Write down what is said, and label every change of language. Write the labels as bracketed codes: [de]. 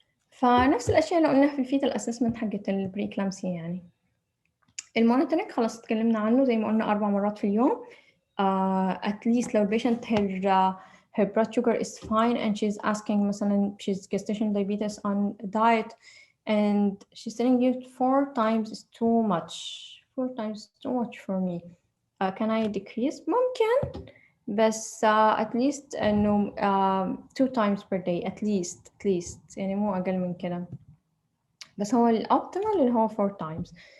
[ar] فنفس الأشياء اللي قلناها في الفيتال assessment حقت البريكلامسيا. يعني المونيتورنج خلاص اتكلمنا عنه زي ما قلنا 4 مرات في اليوم. [en] At least لو patient her blood sugar is fine and she's asking مثلا she's gestational diabetes on diet and she's telling you 4 times is too much. 4 times is too much for me. Can I decrease؟ [ar] ممكن، بس [en] at least إنه 2 times per day at least [ar] يعني مو أقل من كده. بس هو الأوبتيمال اللي هو [en] 4 times.